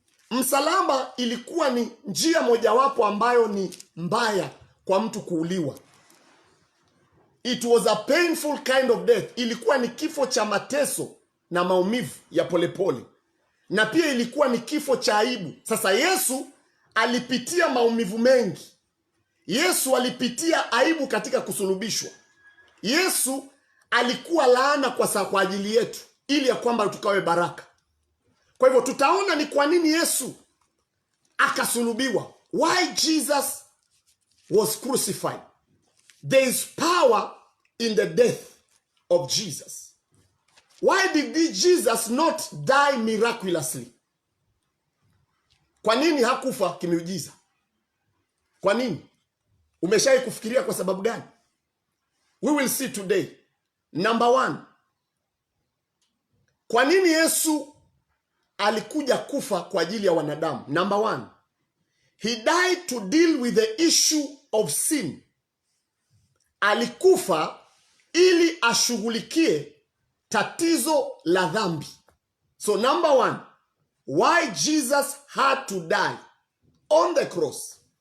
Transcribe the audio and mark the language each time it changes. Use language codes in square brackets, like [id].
[sw] Msalaba ilikuwa ni njia mojawapo ambayo ni mbaya kwa mtu kuuliwa. [en] It was a painful kind of death. [sw] Ilikuwa ni kifo cha mateso na maumivu ya polepole. Na pia ilikuwa ni kifo cha aibu. Sasa Yesu alipitia maumivu mengi. Yesu alipitia aibu katika kusulubishwa. Yesu alikuwa laana kwa ajili yetu, ili ya kwamba tukawe baraka. Kwa hivyo tutaona ni kwa nini Yesu akasulubiwa. [en] Why Jesus was crucified. There is power in the death of Jesus. Why did Jesus not die miraculously? [sw] Kwa nini hakufa kimiujiza? Kwa nini? Umeshawahi kufikiria kwa sababu gani? [en] We will see today. Number 1. [sw] Kwa nini Yesu alikuja kufa kwa ajili ya wanadamu? [en] Number 1. He died to deal with the issue of sin. [sw] Alikufa ili ashughulikie tatizo la dhambi. [en] So number 1, why Jesus had to die on the cross.